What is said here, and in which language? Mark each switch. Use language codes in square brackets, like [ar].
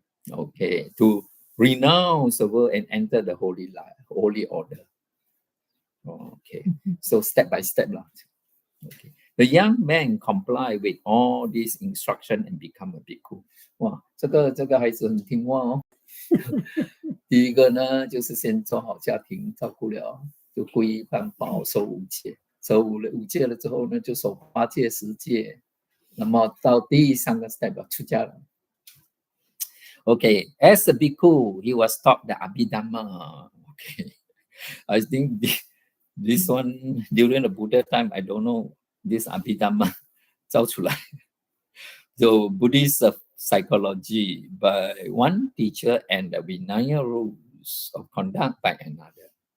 [en] Okay, to renounce the world and enter the holy life, holy order. Okay, so step by step. Okay. The young man comply with all these instructions and become a bhikkhu. [zh] 哇，这个孩子很听话哦。第一个呢，就是先做好家庭，照顾了，就皈依三宝，守5戒。守5戒了之后呢，就守8戒、10戒。那么到第3个 step 出家了。 [en] Okay, as a bhikkhu, he was taught the Abhidhamma. Okay, I think this one during the Buddha time, I don't know this Abhidhamma [zh] 造出来。 [en] So Buddhist psychology by one teacher and the Vinaya rules of conduct by another.